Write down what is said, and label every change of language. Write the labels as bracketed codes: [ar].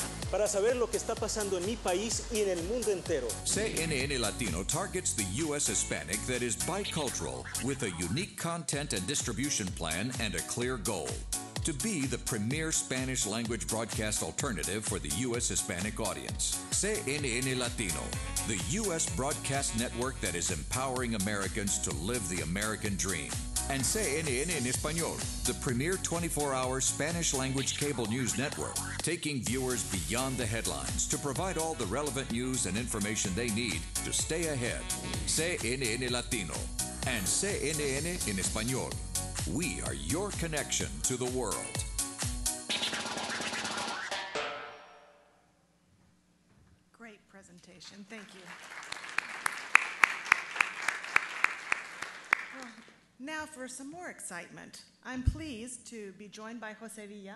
[es] Para saber lo que está pasando en mi país y en el mundo entero. [en] CNN Latino targets the U.S. Hispanic that is bicultural with a unique content and distribution plan and a clear goal: to be the premier Spanish-language broadcast alternative for the U.S. Hispanic audience. CNN Latino, the U.S. broadcast network that is empowering Americans to live the American dream. And CNN en Español, the premier 24-hour Spanish-language cable news network, taking viewers beyond the headlines to provide all the relevant news and information they need to stay ahead. CNN Latino and CNN en Español. We are your connection to the world. Great presentation. Thank you. Well, now for some more excitement. I'm pleased to be joined by Jose Villa.